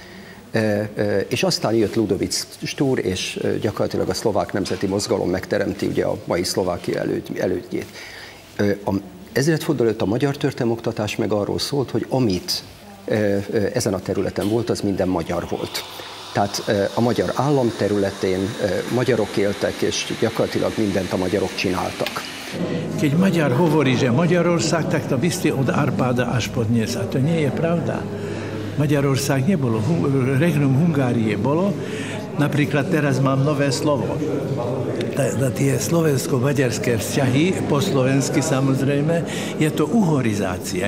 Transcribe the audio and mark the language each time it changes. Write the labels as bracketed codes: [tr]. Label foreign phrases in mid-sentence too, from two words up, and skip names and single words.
[hu] És aztán jött Ludovic Stúr, és gyakorlatilag a szlovák nemzeti mozgalom megteremti ugye a mai Szlovákia elődjét. Ezredforduló előtt a magyar történelmoktatás meg arról szólt, hogy amit ezen a területen volt, az minden magyar volt. Tehát a magyar állam területén magyarok éltek, és gyakorlatilag mindent a magyarok csináltak. [sk] Keď Maďar hovorí, že Maďarország, tak to myslí od Arpáda až po dnes. A to nie je pravda. Maďarország nebolo, Regnum Hungárie bolo. Napríklad teraz mám nové slovo. Tie slovensko-maďarské vzťahy, po slovensky samozrejme, je to uhorizácia.